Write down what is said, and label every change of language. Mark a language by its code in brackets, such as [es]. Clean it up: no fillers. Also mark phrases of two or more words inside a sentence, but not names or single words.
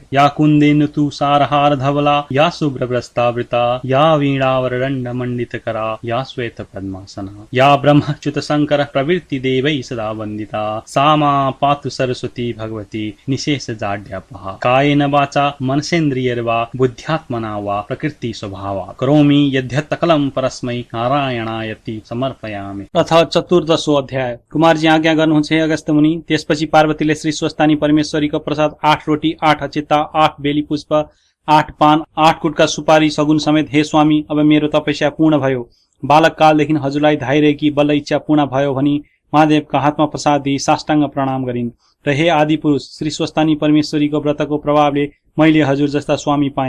[sa] या कुन्देन्दु तुषारहार धवला या शुभ्रवस्त्रावृता या वीणावरदण्डमण्डितकरा या श्वेतपद्मासना या ब्रह्मच्युत शङ्कर प्रवृत्ति देवैः सदा वन्दिता सा मा पातु सरस्वती भगवती निशेषजाड्यापहा। कायेन वाचा मनसेन्द्रियैर्वा बुद्ध्यात्मना वा प्रकृति स्वभावात् करोमि यद्यत् सकलं परस्मै नारायणायति समर्पयामि। अथ चतुर्दशो अध्याय। [ne] कुमारजी आज्ञा गर्नुहुन्छ हे अगस्त्य मुनि। त्यसपछि पार्वतीले श्री स्वस्थानी परमेश्वरीको प्रसाद 8 रोटी 8 अचिता 8 बेली पुष्प 8 पान 8 कुटका सुपारी सगुन समेत हे स्वामी अब मेरो तपस्या पूर्ण भयो। बालक कालदेखि हजुरलाई धाइरहेकी बल्ल इच्छा पूर्ण भयो भनी महादेवका हातमा प्रसाद दिई साष्टाङ्ग प्रणाम गरिन् र हे आदि पुरुष श्री स्वस्थानी परमेश्वरीको व्रतको प्रभावले मैले हजुर जस्ता स्वामी पाएँ।